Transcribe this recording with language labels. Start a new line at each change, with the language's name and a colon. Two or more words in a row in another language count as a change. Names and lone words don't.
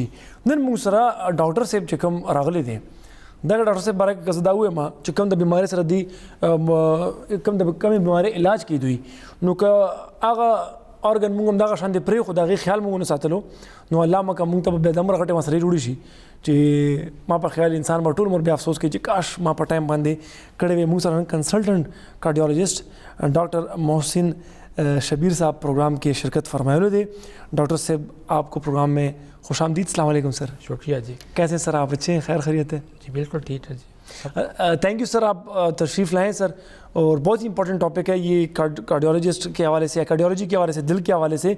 Pashto: نن موږ سره ډاکټر صاحب چې کوم راغلی دی دا ډاکټر صاحب باره کې که زه دا ووایم چې کوم د بیمارۍ سره دی کوم د کمې بیمارۍ علاج کوي دوی نو که هغه ارګن موږ هم دغه شان دی پرېښو د هغې خیال موږ ونه ساتلو نو الله مکه موږ ته به بیا دومره غټې مسلې جوړې شي چې ما په خیال انسان به ټول عمر بیا افسوس کوي چې کاش ما په ټایم باندې کړی وی. موږ سره
English: consultant cardiologist
Pashto: ڈاکٹر محسن شبیر صاحب پروگرام کی شرکت فرمائے دے.
Urdu: ڈاکٹر صاحب آپ کو پروگرام میں خوش آمدید.
Arabic: السلام علیکم
Urdu: سر. شکریہ جی. کیسے سر آپ اچھے ہیں خیر خیریت ہے؟ جی بالکل ٹھیک ہے جی.
English: thank you
Urdu: سر آپ تشریف لائیں سر اور بہت ہی
English: important topic
Urdu: ہے یہ کارڈیولوجسٹ کے حوالے سے کارڈیولوجی کے حوالے سے دل کے حوالے سے.